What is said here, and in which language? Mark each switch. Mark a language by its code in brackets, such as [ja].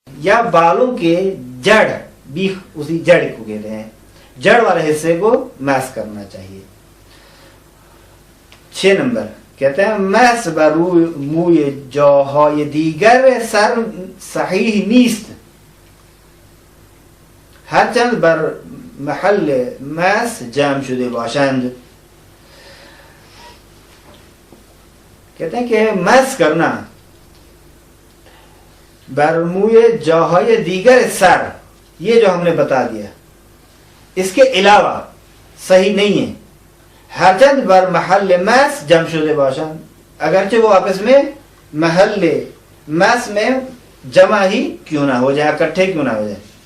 [ur] یا بالوں کے جڑ بیخ اسی جڑ کو کہتے ہیں جڑ والے حصے کو میس کرنا چاہیے. 6 نمبر کہتے ہیں [fa] میس بر موی جاهای دیگر سر صحیح نیست هرچند بر محل مس جمع شده باشند. [ur] کہتے ہیں کہ مس کرنا [fa] بر موی جاهای دیگر سر [ur] یہ جو ہم نے بتا دیا اس کے علاوہ صحیح نہیں ہے. [fa] ہرچند بر محل مس جمع شده باشند [ur] اگرچہ وہ آپس میں محل مس میں جمع ہی کیوں نہ ہو جائے اکٹھے کیوں نہ ہو جائے.